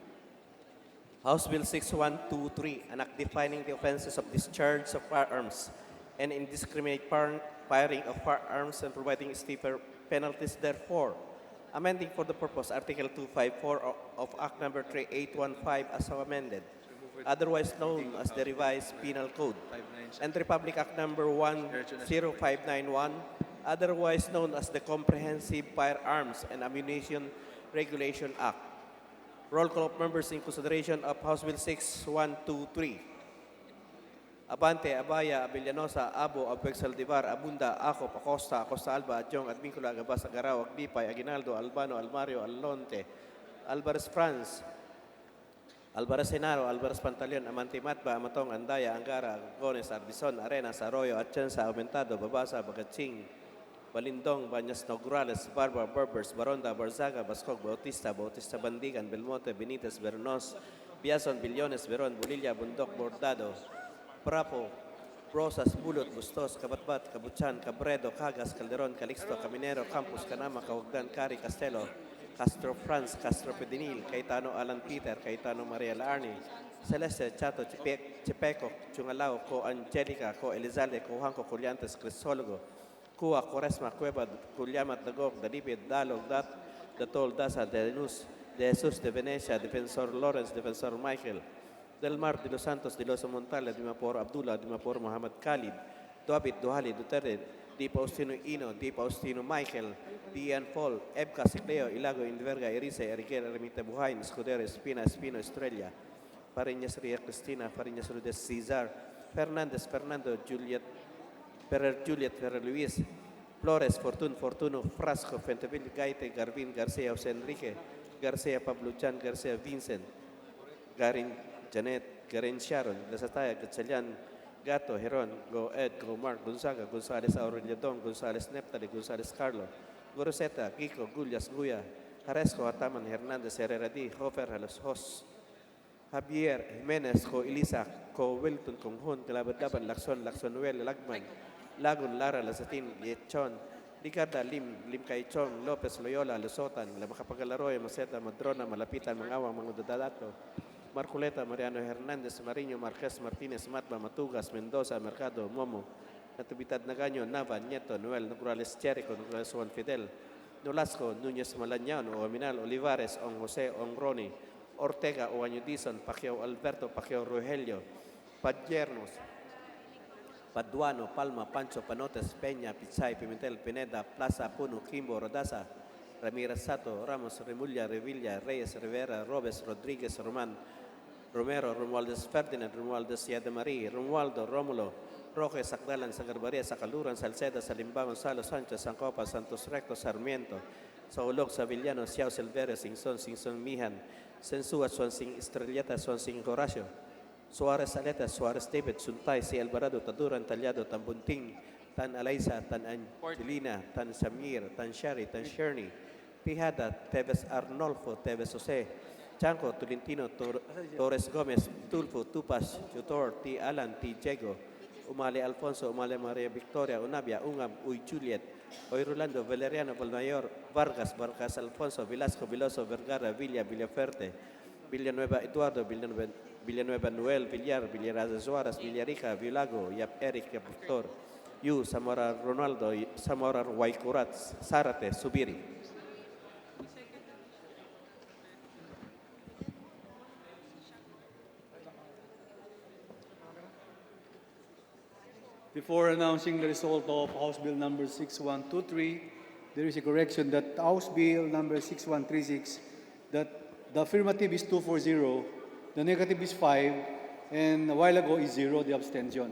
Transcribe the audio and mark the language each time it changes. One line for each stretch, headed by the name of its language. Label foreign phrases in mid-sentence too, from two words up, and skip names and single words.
English: House Bill 6123, an act defining the offenses of discharge of firearms and indiscriminate firing of firearms and providing stiffer penalties therefore, amending for the purpose Article 254 of Act Number 3815 as amended, otherwise known as the Revised Penal Code, and Republic Act Number 10591, otherwise known as the Comprehensive Firearms and Ammunition Regulation Act. Roll call of members in consideration of House Bill 6123. Abante, Abaya, Abellanosa, Abo, Abueg Saldivar, Abunda, Acop, Acosta, Acosta Alba, Adjong, Advincula, Gabas, Agaraw, Agbipay, Aguinaldo, Albano, Almario, Alonte, Alvarez Franz, Alvarez Senaro, Alvarez Pantaleon, Amante Matba, Amatong, Andaya, Angara, Gones, Arbison, Arenas, Arroyo, Atienza, Aumentado, Babasa, Bagatsing, Balindong, Banyas Nograles, Barba, Berbers, Baronda, Barzaga, Bascog, Bautista, Bautista Bandigan, Belmonte, Benitez, Bernos, Biason, Billones, Beron, Bulilla, Bundok, Bordado, Prapo, Rosas, Bulot, Bustos, Kabatbat, Kabutsan, Cabredo, Cagas, Calderon, Calixto, Caminero, Campos, Canama, Caugdan, Cari, Castelo, Castro Franz, Castro Pedinil, Cayetano Alan Peter, Cayetano Maria Laarni, Celeste Chato Chepeco, Chungalao, Co Angelica, Co Elizalde, Co Hanco, Coliantes, Crisologo, Cua, Coresma, Cueva, Culiamat, Dagog, Dalipid, Dalog, Datol, Dasa, De Luz, De Jesus, De Venecia, Defensor Lawrence, Defensor Michael, Del Mar, De Los Santos, De Los Montalla, Di Mapor Abdullah, Di Mapor Muhammad Khalid, Duabit, Duhali, Duterte, Di Faustino Ino, Di Faustino Michael, Dian Paul, Ebka Sicleo, Ilago, Inverga, Erice, Eriquera, Remita Buhain, Escudero, Espina, Espino, Estrella, Fariñas Ria Cristina, Fariñas Rudes Cesar, Fernandez, Fernando, Juliet, Ferrer Luis, Flores, Fortuno, Frasco, Fenteville, Gaite, Garvin, Garcia, José Enrique, Garcia, Pablo Chan, Garcia, Vincent, Garin, Janet, Garin Sharon, Lasataya, Gatchalian, Gato, Heron, Go Ed, Go Mark, Gonzaga, Gonzales Aureliadon, Gonzales Neptali, Gonzales Carlo, Goroseta, Kiko, Gullias, Guya, Jaresco, Ataman, Hernández, Herrera D, Hofer, Halos Hos, Javier, Jimenez, Ko Elisa, Ko Wilton, Konghun, Kalabadaban, Lakson, Laksonuel, Lagman, Lagun, Lara, Lasatin, Yechon, Ricarda, Lim Kaichon, Lopez, Loyola, Lusotan, La Macapagalaroy, Maceta, Madrona, Malapitan, Mangawa, Mangudadato, Marculeta, Mariano Hernández, Mariño, Marquez, Martínez, Matba, Matugas, Mendoza, Mercado, Momo, Natividad Nagaño, Nava, Nieto, Noel, Nograles Cherico, Nograles Juan Fidel, Nolasco, Núñez Malañano, Ominal, Olivares, On José, On Roni, Ortega, Oaño Dizon, Pacquiao Alberto, Pacquiao Rogelio, Padiernos, Paduano, Palma, Pancho, Panotes, Peña, Pichay, Pimentel, Pineda, Plaza, Puno, Kimbo, Rodaza, Ramirez Sato, Ramos, Remulla, Revilla, Reyes, Rivera, Robes, Rodríguez, Román, Romero, Romualdez Ferdinand, Romualdez Yademarí, Romualdo, Rómulo, Roque, Sacdalan, Sagarbaria, Sacaluran, Salceda, Salimbá, Gonzalo Sánchez, Sancopa, Santos Recto, Sarmiento, Saulog, Savillano, Siao, Silvera, Singson, Mijan, Sensua, Swansing, Estrelleta, Swansing, Horacio, Suarez Aleta, Suarez David, Suntay, Si Alvarado, Taduran, Talyado, Tambunting, Tan Alaysa, Tan Angelina, Tan Samir, Tan Shari, Tan Sherny, Pijada, Teves Arnolfo, Teves Jose, Chanco, Tolentino, Torres Gomez, Tulfo, Tupas, Tutor, T. Alan, T. Diego, Umale Alfonso, Umale Maria Victoria, Unabia, Ungab, Uy Juliet, Oy Rolando, Valeriano, Valmayor, Vargas, Alfonso, Velasco, Veloso, Vergara, Villaferte, Villanueva Eduardo, Villanueva Noel, Villar Suarez, Villarica, Villago, Yap Eric, Yaptor, Yu, Zamora Ronaldo, Zamora Waikurat, Sarate, Subiri. Before announcing the result of House Bill number 6123, there is a correction that House Bill number 6136, that the affirmative is 240, the negative is 5, and a while ago is 0, the abstention.